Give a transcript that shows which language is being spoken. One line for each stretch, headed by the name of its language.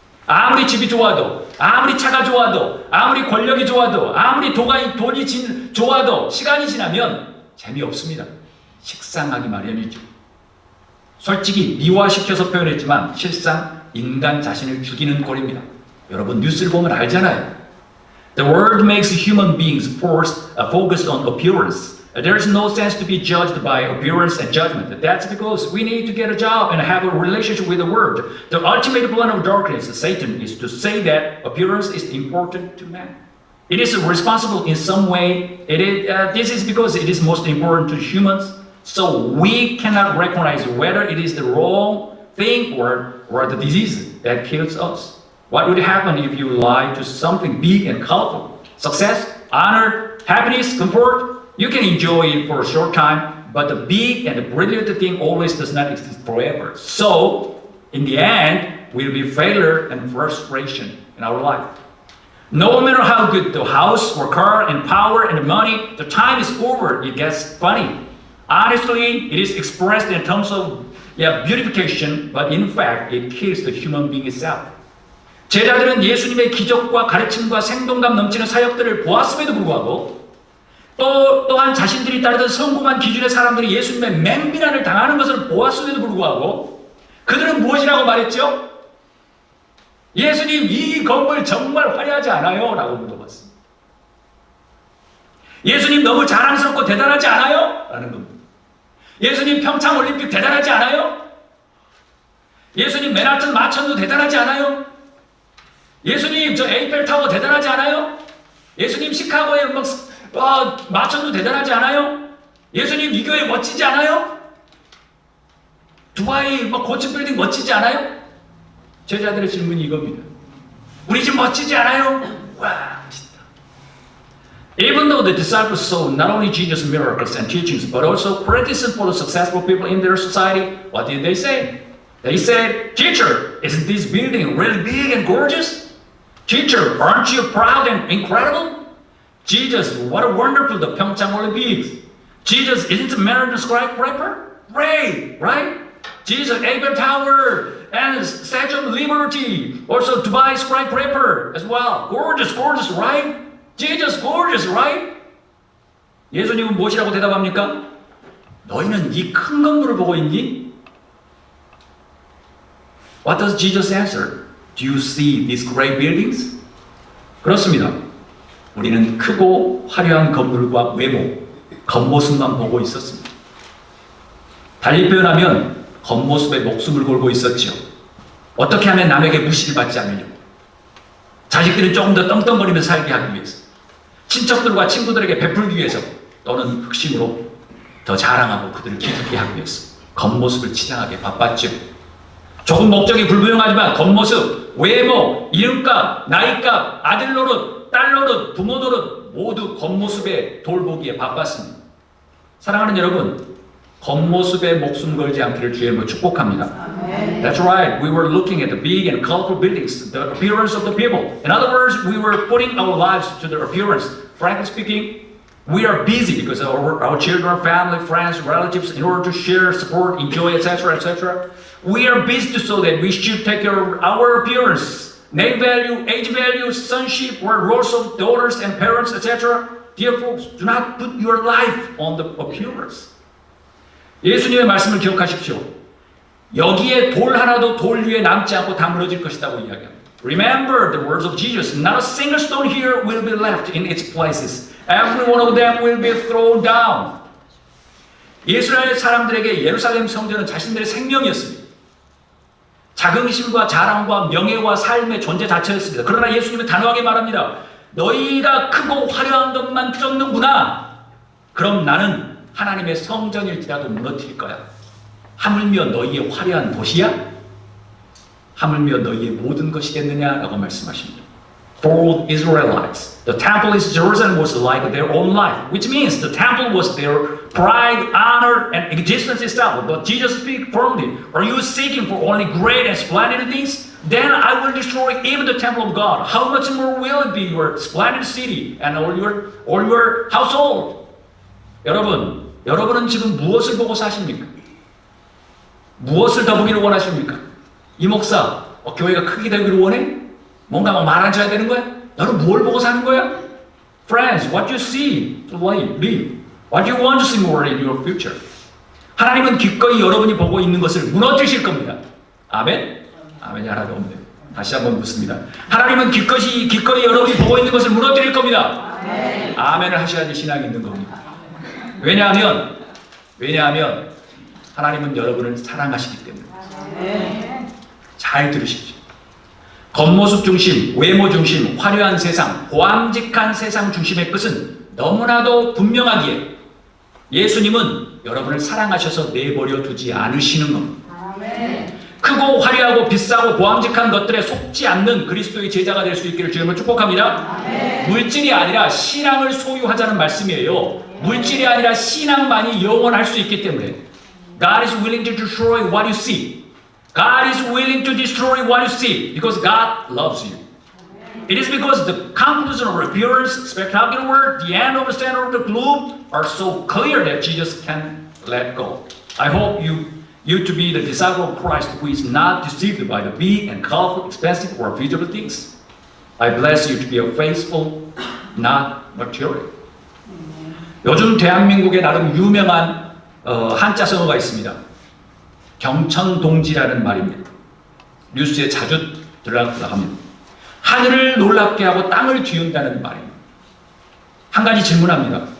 Korean: 아무리 집이 좋아도, 아무리 차가 좋아도, 아무리 권력이 좋아도, 아무리 돈이 좋아도 시간이 지나면 재미없습니다. 식상하기 마련이죠. 솔직히 미화시켜서 표현했지만 실상 인간 자신을 죽이는 꼴입니다. 여러분 뉴스를 보면 알잖아요.
English: The world makes human beings focused on appearance. There's no sense to be judged by appearance and judgment. That's because we need to get a job and have a relationship with the world. The ultimate plan of darkness, Satan, is to say that appearance is important to man. It is responsible in some way. This is because it is most important to humans. So we cannot recognize whether it is the wrong thing or the disease that kills us. What would happen if you lie to something big and colorful? Success, honor, happiness, comfort? You can enjoy it for a short time, but the big and the brilliant thing always does not exist forever. So, in the end, will be failure and frustration in our life. No matter how good the house or car and power and money, the time is over, it gets funny. Honestly, it is expressed in terms of beautification, but in fact, it kills the human being itself.
Korean: 제자들은 예수님의 기적과 가르침과 생동감 넘치는 사역들을 보았음에도 불구하고 또한 자신들이 따르던 성공한 기준의 사람들이 예수님의 맹비난을 당하는 것을 보았음에도 불구하고 그들은 무엇이라고 말했죠? 예수님 이 건물 정말 화려하지 않아요? 라고 물어봤습니다. 예수님 너무 자랑스럽고 대단하지 않아요? 라는 겁니다. 예수님 평창올림픽 대단하지 않아요? 예수님 맨하튼 마천루 대단하지 않아요? 예수님 저 에이펠타워 대단하지 않아요? 예수님 시카고의 마천루 대단하지 않아요? 예수님 이 교회 멋지지 않아요? 두바이 고층 빌딩 멋지지 않아요? 제자들의 질문이 이겁니다. 우리 집 멋지지 않아요? 와 멋있다.
English: Even though the disciples saw not only Jesus' miracles and teachings, but also criticism for the successful people in their society, what did they say? They said, Teacher, isn't this building really big and gorgeous? Teacher, aren't you proud and incredible? Jesus, what a wonderful the Pyeongchang Olympics. Jesus, isn't the marathon skyscraper? Great, right? Jesus, Eiffel Tower and Statue of Liberty, also Dubai skyscraper as well. Gorgeous, gorgeous, right? Jesus, gorgeous, right?
Korean: 예수님은 무엇이라고 대답합니까? 너희는 이 큰 건물을 보고 있니?
English: What does Jesus answer? Do you see these great buildings?
Korean: 그렇습니다. 우리는 크고 화려한 건물과 외모, 겉모습만 보고 있었습니다. 달리 표현하면 겉모습에 목숨을 걸고 있었죠. 어떻게 하면 남에게 무시를 받지 않으려고. 자식들은 조금 더 떵떵거리면서 살게 하기 위해서. 친척들과 친구들에게 베풀기 위해서. 또는 흑심으로 더 자랑하고 그들을 기쁘게 하기 위해서. 겉모습을 치장하게 바빴죠. 조금 목적이 불분명하지만 겉모습, 외모, 이름값, 나이값, 아들 노릇, 딸 노릇, 부모 노릇 모두 겉모습에 돌보기에 바빴습니다. 사랑하는 여러분, 겉모습에 목숨 걸지 않기를 주의 이름으로 축복합니다.
English: That's right. We were looking at the big and colorful buildings, the appearance of the people. In other words, we were putting our lives to their appearance. Frankly speaking, we are busy because our children, family, friends, relatives, in order to share, support, enjoy, etc., etc. We are busy so that we should take care of our appearance, name value, age value, sonship, or roles of daughters and parents, etc. Dear folks, do not put your life on the appearance.
Korean: 예수님의 말씀을 기억하십시오. 여기에 돌 하나도 돌 위에 남지 않고 다 무너질 것이라고 이야기합니다.
English: Remember the words of Jesus. Not a single stone here will be left in its places. Every one of them will be thrown down.
Korean: 이스라엘 사람들에게 예루살렘 성전은 자신들의 생명이었습니다. 자긍심과 자랑과 명예와 삶의 존재 자체였습니다. 그러나 예수님은 단호하게 말합니다. 너희가 크고 화려한 것만 쫓는구나. 그럼 나는 하나님의 성전일지라도 무너뜨릴 거야. 하물며 너희의 화려한 도시야? 하물며 너희의 모든 것이겠느냐라고 말씀하십니다.
English: For Israelites, the temple in Jerusalem was like their own life, which means the temple was their pride, honor, and existence itself. But Jesus speaks firmly. Are you seeking for only great and splendid things? Then I will destroy even the temple of God. How much more will it be your splendid city and all your household?
Korean: 여러분은 지금 무엇을 보고 사십니까? 무엇을 더 보기를 원하십니까? 이 목사, 교회가 크게 되기를 원해? 뭔가 막 많아져야 되는 거야? 너는 뭘 보고 사는 거야?
English: Friends, what you see to live. What you want to see more in your future.
Korean: 하나님은 기꺼이 여러분이 보고 있는 것을 무너뜨리실 겁니다. 아멘? 아멘이 하나도 없네요. 다시 한번 묻습니다. 하나님은 기꺼이 여러분이 보고 있는 것을 무너뜨릴 겁니다. 아멘을 하셔야지 신앙이 있는 겁니다. 왜냐하면 하나님은 여러분을 사랑하시기 때문에. 잘 들으십시오. 겉모습 중심, 외모 중심, 화려한 세상, 보암직한 세상 중심의 끝은 너무나도 분명하기에 예수님은 여러분을 사랑하셔서 내버려 두지 않으시는 겁니다. 크고 화려하고 비싸고 보암직한 것들에 속지 않는 그리스도의 제자가 될 수 있기를 주님을 축복합니다. 물질이 아니라 신앙을 소유하자는 말씀이에요. 물질이 아니라 신앙만이 영원할 수 있기 때문에
English: God is willing to destroy what you see. God is willing to destroy what you see because God loves you. It is because the conclusion of appearance, spectacular word, the end of the center of the globe are so clear that Jesus can let go. I hope you to be the disciple of Christ who is not deceived by the big and colorful, expensive or visible things. I bless you to be a faithful, not material.
Korean: 요즘 대한민국에 나름 유명한 한자성어가 있습니다. 경천동지라는 말입니다. 뉴스에 자주 들어갑니다. 하늘을 놀랍게 하고 땅을 뒤흔다는 말입니다. 한 가지 질문합니다.